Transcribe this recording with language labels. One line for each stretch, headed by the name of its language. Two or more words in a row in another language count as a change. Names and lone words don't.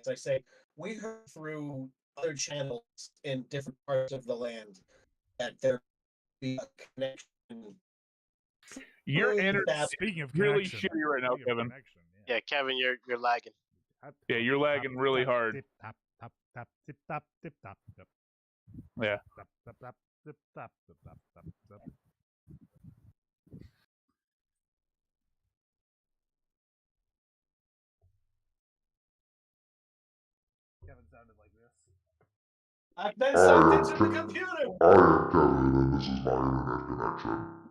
English: I say, we heard through other channels in different parts of the land that there be a connection. your energy Speaking of really connection, shitty right now, speaking of Kevin. connection, Yeah, Kevin, you're lagging. Yeah, you're lagging really hard. Tip, tap, tap, tap, tip, tap, tip, tap, tip. Yeah. Tap, tap, tap, tip, tap, tip, tap, tap, tap. Kevin sounded like this. I've been sucked into the computer. I am Kevin, and this is my internet connection.